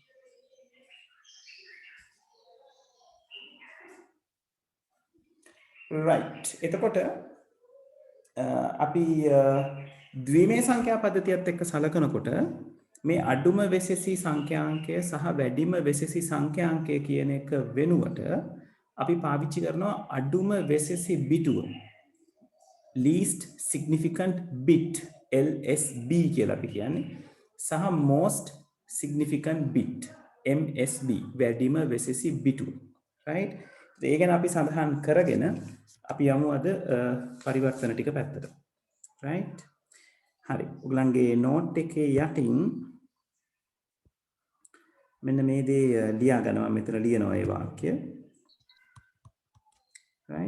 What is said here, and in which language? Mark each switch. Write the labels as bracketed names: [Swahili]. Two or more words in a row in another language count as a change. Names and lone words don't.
[Sinhala] right එතකොට අපි ද්විමේ සංඛ්‍යා පද්ධතියත් එක්ක සලකනකොට මේ අඩුම වෙසෙසි සංඛ්‍යාංකය සහ වැඩිම වෙසෙසි සංඛ්‍යාංකය කියන එක වෙනුවට අපි පාවිච්චි කරනවා අඩුම වෙසෙසි බිටුව [English] least significant bit LSB [Sinhala] කියලා අපි කියන්නේ සහ [English] most significant bit MSB [Sinhala] වැඩිම වෙසෙසි බිටුව right ඒ ගැන අපි සඳහන් කරගෙන අපි යමු අද පරිවර්තන ටික පැත්තට right හරි ඔයගලන්ගේ නෝට් එකේ යටින් මෙන්න මේ දේ ලියා ගන්නවා මෙතන ලියනවා ඒ වාක්‍ය right